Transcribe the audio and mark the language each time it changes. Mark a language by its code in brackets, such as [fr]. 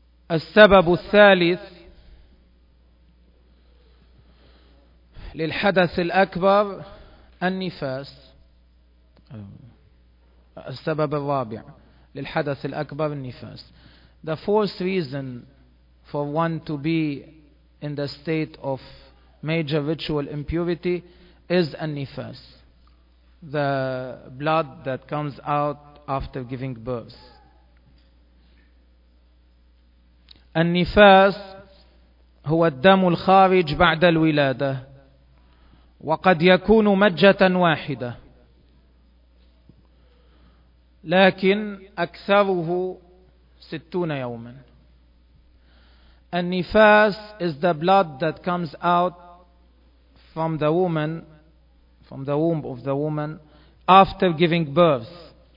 [ar] السبب الثالث للحدث الأكبر النفاس. السبب الرابع للحدث الأكبر النفاس. [en] The fourth reason for one to be in the state of major ritual impurity is النفاس the blood that comes out after giving birth. [ar] النفاس هو الدم الخارج بعد الولادة وقد يكون مجة واحدة لكن أكثره 60 يوما. [en] النفاس is the blood that comes out from the woman, from the womb of the woman after giving birth.